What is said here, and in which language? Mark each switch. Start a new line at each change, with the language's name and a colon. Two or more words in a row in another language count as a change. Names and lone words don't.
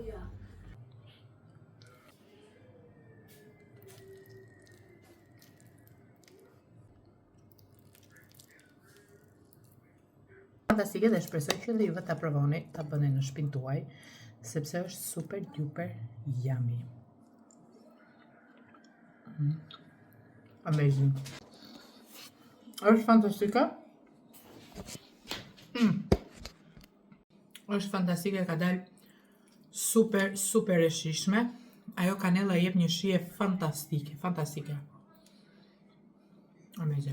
Albanian: Fantastike dhe shpresoj që dhe juve ta provoni, ta bëni në shtëpinë tuaj, sepse është
English: super duper yummy.
Albanian: Amazing. Është fantastike. Është fantastike, ka dalë super, super e shishme. Ajo kanella jep një shije fantastike, fantastike. Amazing.